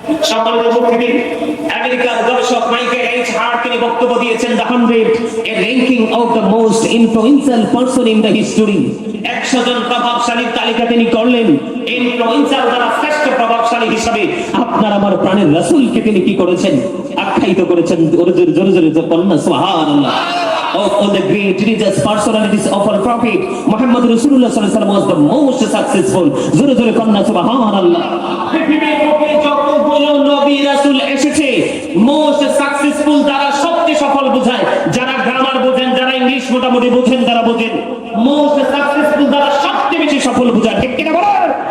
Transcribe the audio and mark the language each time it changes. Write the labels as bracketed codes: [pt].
[bn] সম্মানিত উপস্থিতি, আমেরিকার গবেষক মাইকেল এইচ হার্ট তিনি বক্তব্য দিয়েছেন [en] The 100 a ranking of the most influential person in the history. [bn] 100 জন প্রভাবশালীর তালিকা তিনি করলেন। ইনফ্লুয়েন্সিয়াল দ্বারা শ্রেষ্ঠ প্রভাবশালী হিসেবে আপনার আমার প্রাণের রাসূলকে তিনি কি করেছেন? আখ্যায়িত করেছেন। জোরে জোরে জোরে কন্যা সুবহানাল্লাহ। [en] Of the great religious personalities of our prophet Muhammad Rasulullah [ar] sallallahu alaihi wasallam [en] was the most successful. [bn] জোরে জোরে কন্যা সুবহানাল্লাহ। পৃথিবীর বুকে যতগুলো নবী রাসূল এসেছে, মোস্ট সাকসেসফুল দ্বারা সবচেয়ে সফল বোঝায়। যারা গ্রামার বোঝেন, যারা ইংলিশ মোটামুটি বোঝেন, তারা বোঝেন মোস্ট সাকসেসফুল দ্বারা সবচেয়ে বেশি সফল বোঝায়। ঠিক কিনা বলেন?